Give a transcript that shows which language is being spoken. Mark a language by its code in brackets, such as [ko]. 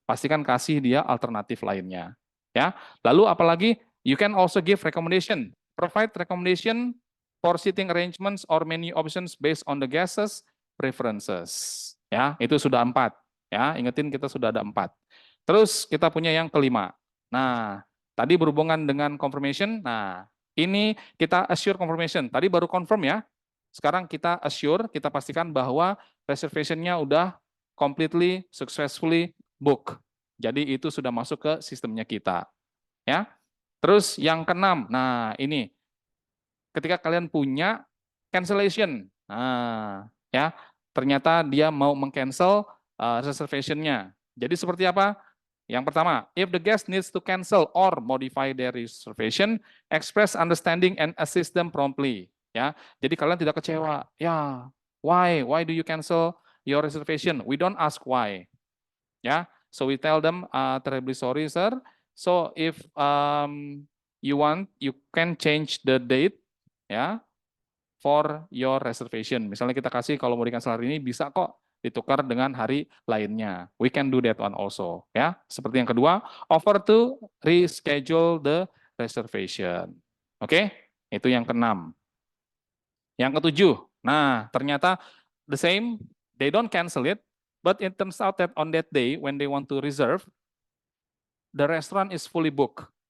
[id] Pastikan kasih dia alternatif lainnya. Ya. [en] Lalu apalagi, you can also give recommendation. Provide recommendation for seating arrangements or menu options based on the guest's preferences. [id] Ya, itu sudah 4. Ya, ingetin kita sudah ada 4. Terus kita punya yang kelima. Nah, tadi berhubungan dengan confirmation. Nah, ini kita assure confirmation. Tadi baru confirm ya. Sekarang kita assure, kita pastikan bahwa reservation-nya udah completely, successfully book. Jadi itu sudah masuk ke sistemnya kita. Ya. Terus yang keenam, nah ini ketika kalian punya cancellation, nah ya ternyata dia mau meng-cancel reservation-nya. Jadi seperti apa? [en] Yang pertama, if the guest needs to cancel or modify their reservation, express understanding and assist them promptly. [id] Ya, jadi kalian tidak kecewa. [en] Ya, why? Why do you cancel your reservation? We don't ask why. Ya, so we tell them, terribly sorry, sir. So if you want, you can change the date, ya, for your reservation. [id] Misalnya kita kasih kalau mau di-cancel hari ini bisa kok ditukar dengan hari lainnya. [en] We can do that one also, ya. Seperti yang kedua, offer to reschedule the reservation. Oke, itu yang keenam. Yang ketujuh, nah ternyata the same, they don't cancel it, but it turns out that on that day when they want to reserve, the restaurant is fully booked.